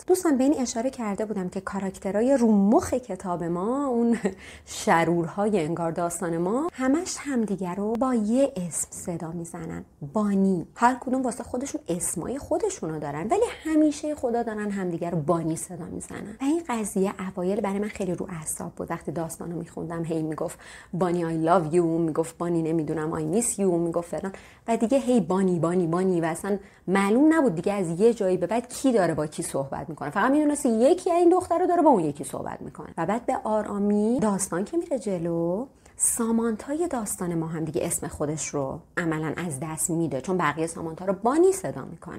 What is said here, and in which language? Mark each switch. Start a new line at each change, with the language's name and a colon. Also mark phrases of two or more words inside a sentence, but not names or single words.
Persian: دوستان به این اشاره کرده بودم که کاراکترهای رو مخ کتاب ما، اون شرورهای انگار داستان ما، همش همدیگه رو با یه اسم صدا میزنن، بانی. هر کدوم واسه خودشون اسمای خودشونو دارن، ولی همیشه خدا دارن همدیگه رو بانی صدا میزنن. و این قضیه اوایل برای من خیلی رو اعصاب بود. وقتی داستانو میخوندم هی میگفت بانی
English: I love you،
Persian: میگفت بانی نمیدونم
English: I miss you،
Persian: میگفت فلان، و دیگه هی بانی بانی بانی و اصلا معلوم نبود دیگه از یه جایی به بعد کی داره با کی صحبت میکنه. فقط میدونست یکی این دختره داره با اون یکی صحبت میکنه. و بعد به آرامی داستان که میره جلو، سامانتای داستان ما هم دیگه اسم خودش رو عملا از دست میده، چون بقیه سامانتا رو بانی صدا میکنن.